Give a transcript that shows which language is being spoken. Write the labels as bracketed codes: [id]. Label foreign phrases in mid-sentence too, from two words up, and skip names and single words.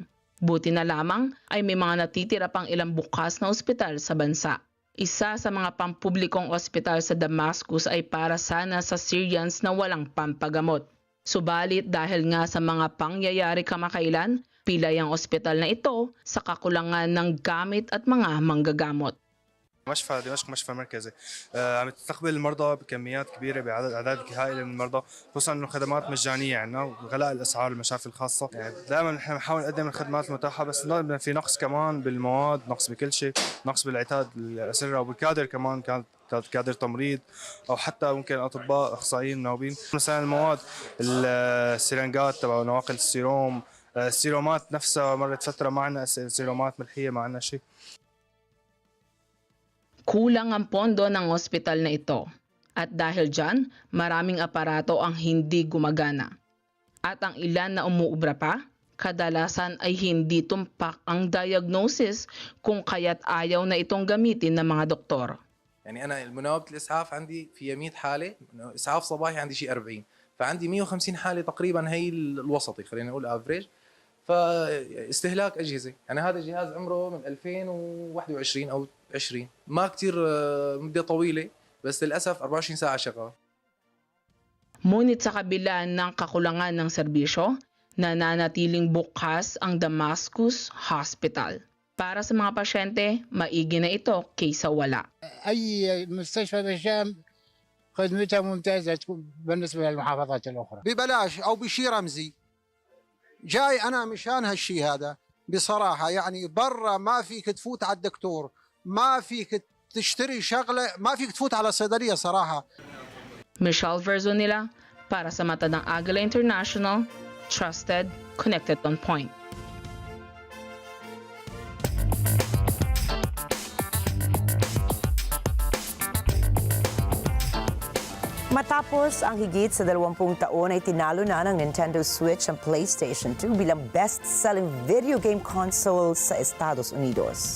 [tl] Buti na lamang ay may mga natitira pang ilang bukas na ospital sa bansa. Isa sa mga pampublikong ospital sa Damascus ay para sana sa Syrians na walang pampagamot. Subalit dahil nga sa mga pangyayari kamakailan, pilay ang ospital na ito sa kakulangan ng gamit at mga manggagamot. [ar] مشفى دمشق مشفى مركزي عم تستقبل المرضى بكميات كبيره بعدد اعداد هائله من المرضى، خصوصا انه خدمات مجانيه عندنا وغلاء الاسعار المشافي الخاصه، يعني دائما نحن بنحاول نقدم الخدمات المتاحه بس في نقص كمان بالمواد، نقص بكل شيء، نقص بالعتاد الاسره وبالكادر كمان كادر تمريض او حتى ممكن اطباء اخصائيين مناوبين. مثلا المواد السرنجات تبع نواقل السيروم، السيرومات نفسها مرت فتره ما عندنا سيرومات ملحيه، ما عندنا شيء. [tl] Kulang ang pondo ng ospital na ito at dahil dyan, maraming aparato ang hindi gumagana. At ang ilan na umuubra pa, kadalasan ay hindi tumpak ang diagnosis kung kaya't ayaw na itong gamitin ng mga doktor. [ar] يعني أنا المناوبة الإسعاف عندي فيها 100 حالة، إسعاف صباحي عندي شيء 40، فعندي 150 حالة تقريبا هي الوسطي خلينا نقول افريج. فاستهلاك أجهزة، يعني هذا الجهاز عمره من 2021 أو 20، ما كتير مدة طويلة بس للأسف 24 ساعة شغال. [tl] Ngunit sa kabila ng kakulangan ng serbisyo, nananatiling bukas ang Damascus Hospital. Para sa mga pasyente, maigi na ito kaysa wala. [ar] أي مستشفى بالشام خدمتها ممتازة بالنسبة للمحافظات الأخرى. ببلاش أو بشي رمزي. جاي أنا مشان هالشي هذا بصراحة، يعني برا ما فيك تفوت على الدكتور، ما فيك تشتري شغلة، ما فيك تفوت على صيدلية صراحة. [tl] Michelle Verzonilla para sa mata ng Agila International, [en] trusted, connected on point. [tl] Matapos ang higit sa 20 taon ay tinalo na ng Nintendo Switch ang PlayStation 2 bilang [en] best-selling video game console [tl] sa Estados Unidos.